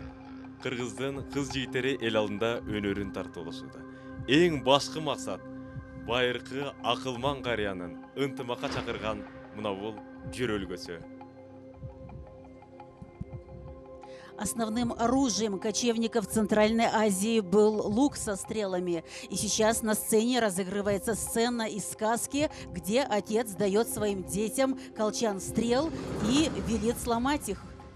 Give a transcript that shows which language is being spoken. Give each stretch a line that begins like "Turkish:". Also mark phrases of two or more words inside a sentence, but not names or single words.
Kyrgyz: Кыргыздын кыз жигиттери эл алдында өнөрүн тартуулашууда. Эң башкы максат байыркы акылман карыянын ынтымакка чакырган мына бул жөрөлгөсү.
Russian: Основным оружием кочевников Центральной Азии был лук со стрелами. И сейчас на сцене разыгрывается сцена из сказки, где отец дает своим детям колчан стрел и велит сломать их.